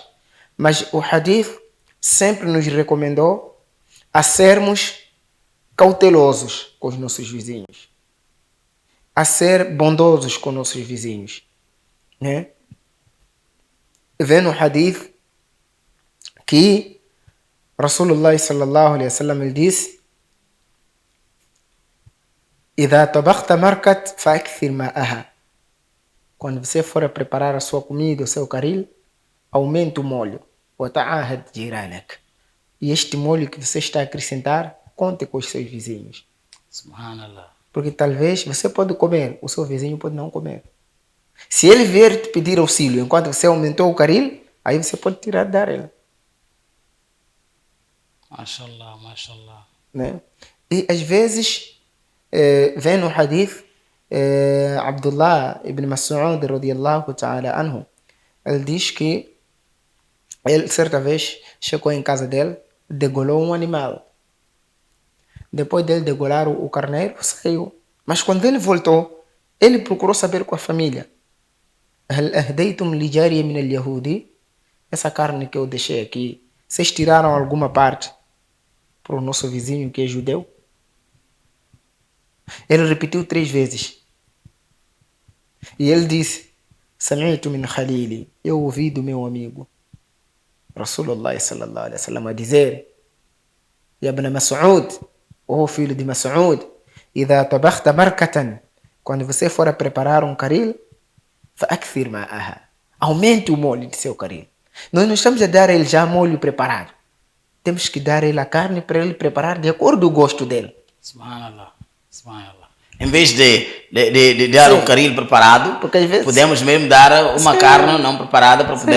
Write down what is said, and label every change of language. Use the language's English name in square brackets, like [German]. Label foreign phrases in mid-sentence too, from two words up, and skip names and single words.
[Portuguese] Mas o hadith sempre nos recomendou a sermos cautelosos com os nossos vizinhos, a ser bondosos com nossos vizinhos, né? Vê no hadith que Rasulullah [Arabic] صلى الله عليه وسلم [Portuguese] ele disse: [Arabic] "إذا طبخت مرقة فأكثر ماءها." [Portuguese] Quando você for a preparar a sua comida, o seu caril, aumente o molho. [Arabic] وتعاهد جيرانك. [Portuguese] E este molho que você está a acrescentar, conte com os seus vizinhos. Subhanallah. Porque talvez você pode comer, o seu vizinho pode não comer. Se ele vier te pedir auxílio enquanto você aumentou o caril, aí você pode tirar e dar ele. Mashallah, mashallah. Né? E às vezes, vem no hadith, Abdullah ibn Mas'ud [Arabic] رضي الله تعالى عنه, [Portuguese] ele diz que ele certa vez chegou em casa dele, degolou um animal. Depois dele degolar o carneiro, saiu. Mas quando ele voltou, ele procurou saber com a família. [Arabic] هل أهديتم لجارية من اليهودي? [Portuguese] Essa carne que eu deixei aqui, vocês tiraram alguma parte para o nosso vizinho que é judeu? Ele repetiu 3 vezes. E ele disse: [Arabic] سمعت من خليلي. [Portuguese] Eu ouvi do meu amigo Rasulullah [Arabic] صلى الله عليه وسلم [Portuguese] a dizer: Ya ibn Mas'ud, ô filho de Mas'ud, [Arabic] إذا طبخت مركة, [Portuguese] quando você for a preparar um caril, [Arabic] فأكثر ماءها, [Portuguese] aumente o molho de seu caril. Nós não estamos a dar a ele já molho preparado. Temos que dar a ele a carne para ele preparar de acordo com o gosto dele. Subhanallah. Subhanallah. Em vez de dar o caril preparado, porque às vezes, podemos mesmo dar uma carne não preparada para poder